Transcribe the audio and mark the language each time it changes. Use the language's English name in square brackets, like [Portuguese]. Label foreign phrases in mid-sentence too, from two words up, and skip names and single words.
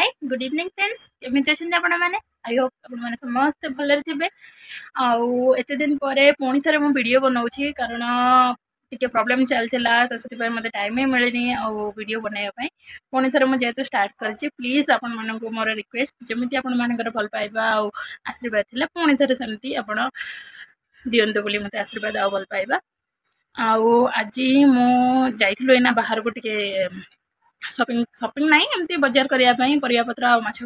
[English] good evening friends [Odia] केମିତି ଅଛନ୍ତି ଆପଣମାନେ [English] I hope [Odia] ଆପଣମାନେ ସମସ୍ତେ ଭଲରେ ଥିବେ ଆଉ ଏତେ ଦିନ ପରେ ପୁଣି ଥରେ ମୁଁ ଭିଡ଼ିଓ ବନାଉଛି କାରଣ ଟିକେ ପ୍ରୋବ୍ଲେମ୍ ଚାଲିଥିଲା ତ ସେଥିପାଇଁ ମୋତେ ଟାଇମ୍ ହିଁ ମିଳିନି ଆଉ ଭିଡ଼ିଓ ବନାଇବା ପାଇଁ ପୁଣି ଥରେ ମୁଁ ଯେହେତୁ ଷ୍ଟାର୍ଟ କରିଛି ପ୍ଲିଜ୍ ଆପଣମାନଙ୍କୁ ମୋର ରିକ୍ୱେଷ୍ଟ ଯେମିତି ଆପଣମାନଙ୍କର ଭଲ ପାଇବା ଆଉ ଆଶୀର୍ବାଦ ଥିଲା ପୁଣି ଥରେ ସେମିତି ଆପଣ ଦିଅନ୍ତୁ ବୋଲି ମୋତେ ଆଶୀର୍ବାଦ ଆଉ ଭଲ ପାଇବା ଆଉ ଆଜି ମୁଁ ଯାଇଥିଲୁ ଏଇନା ବାହାରକୁ ଟିକେ ସପିଂ ନାଇଁ ଏମିତି ବଜାର କରିବା ପାଇଁ ପରିବାପତ୍ର ଆଉ ମାଛ